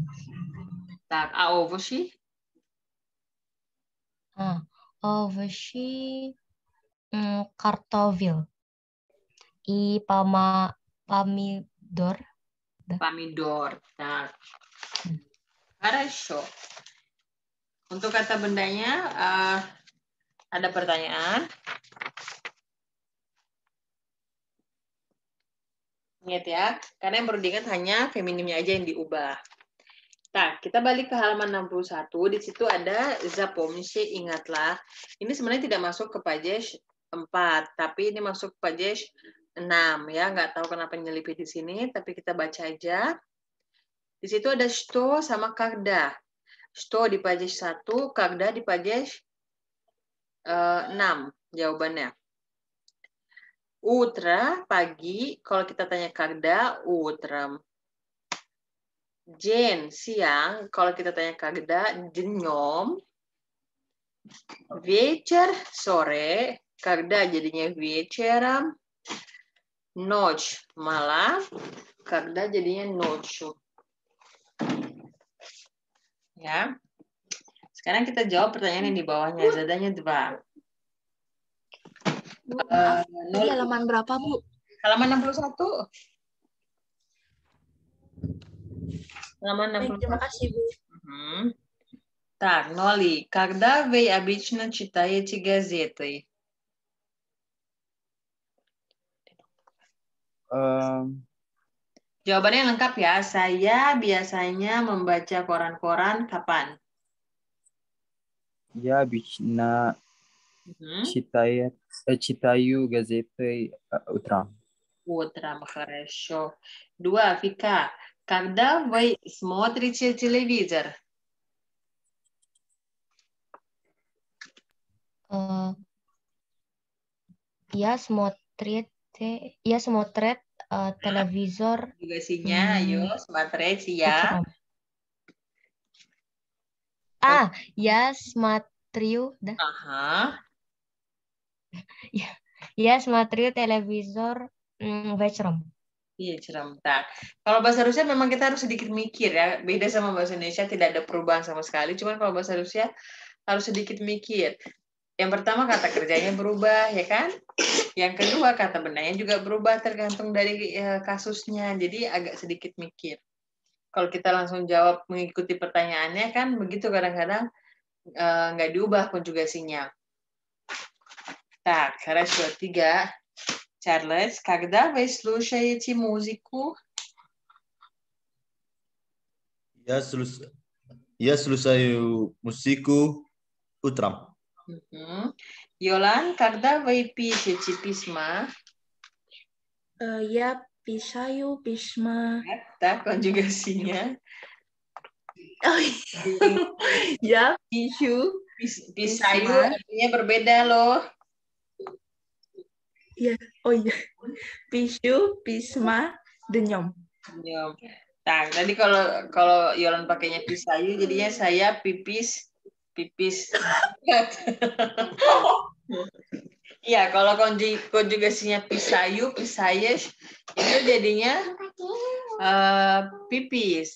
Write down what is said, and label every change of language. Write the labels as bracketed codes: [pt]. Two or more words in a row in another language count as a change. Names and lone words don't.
[ru] Так, а овощи? Овощи, картофель и помидор. Pomidor. Так. Хорошо. [id] Untuk kata bendanya, ada pertanyaan? Ingat ya, karena yang perlu diingat hanya feminimnya aja yang diubah. Nah, kita balik ke halaman 61. Di situ ada zapomnice, ingatlah. Ini sebenarnya tidak masuk ke pages 4, tapi ini masuk ke pages 6 ya. Nggak tahu kenapa nyelipin di sini, tapi kita baca aja. Di situ ada что sama когда. Что di pages 1, когда di pages 6 jawabannya. Утро, pagi. Kalau kita tanya [ru] когда, утром. День, [id] siang. Kalau kita tanya [ru] когда, днем. Вечер, sore. Когда jadinya вечером. Ночь, malam. Когда jadinya ночью. [id] Ya. Sekarang kita jawab pertanyaan yang di bawahnya. Zadanya 2. Bu, maaf, tadi halaman berapa, Bu? Halaman 61. Halaman Baik, 61. terima kasih, Bu. [ru] Так, Ноли, когда вы обычно читаете газеты? [id] Jawabannya lengkap ya. Saya biasanya membaca koran-koran kapan? [ru] Я обычно читаю газеты утром. Утром, хорошо. 2, Вика. Когда вы смотрите телевизор? Я смотрит телевизор [id] Jugasinya, ayo, смотреть ya. [ru] вечером. Я смотрю, да? Aha. Я смотрю телевизор вечером. [id] Iya, tak. Kalau bahasa Rusia memang kita harus sedikit mikir ya. Beda sama bahasa Indonesia, tidak ada perubahan sama sekali. Cuman kalau bahasa Rusia harus sedikit mikir. Yang pertama kata kerjanya berubah, ya kan? Yang kedua kata bendanya juga berubah tergantung dari kasusnya. Jadi agak sedikit mikir. Kalau kita langsung jawab mengikuti pertanyaannya kan begitu kadang-kadang nggak diubah konjugasinya. [ru] Так, хорошо. 3. Charles, когда вы слушаете музыку? Я слушаю музыку утром. Йолан, когда вы пишете письма? Я писаю письма. [id] Так, konjugasinya. [ru] Я пишу. [id] Pisayu artinya berbeda loh. Iya, oh iya. [ru] Пишу, письма, днём. [id] Tak, tadi kalau Yolan pakainya pisayu, jadinya saya pipis. Iya, kalau konjugasinya [ru] писаю, писаешь, [id] itu jadinya pipis.